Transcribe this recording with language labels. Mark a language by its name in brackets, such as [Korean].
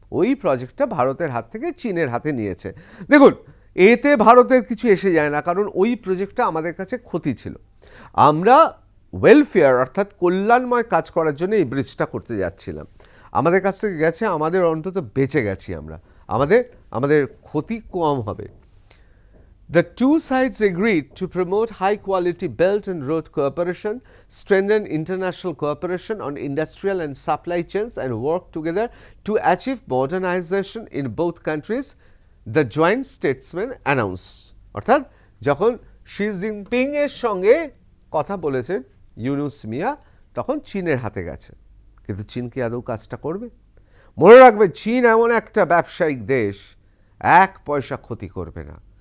[Bangla] ওই প্রজেক্টটা ভারতের হাত থেকে চীনের হাতে নিয়েছে। দেখুন, এতে ভারতের কিছু এসে যায় না, কারণ ওই প্রজেক্টটা আমাদের কাছে ক্ষতি ছিল। আমরা ওয়েলফেয়ার অর্থাৎ কল্যাণময় কাজ করার জন্য এই ব্রিজটা করতে যাচ্ছিলাম। আমাদের কাছ থেকে গেছে, আমাদের অন্তত বেঁচে গেছি আমরা, আমাদের ক্ষতি কম হবে। [English] The two sides agreed to promote high-quality belt and road cooperation, strengthen international cooperation on industrial and supply chains, and work together to achieve modernization in both countries. The joint statesman announce, [Bangla] অর্থাৎ যখন Xi Jinping এর সঙ্গে কথা বলেছেন ইউনুস মিয়া, তখন চীনের হাতে গেছে। কিন্তু চীন কি আদৌ কাজটা করবে? মনে রাখবে, চীন এমন একটা ব্যবসায়িক দেশ, এক পয়সা ক্ষতি করবে না।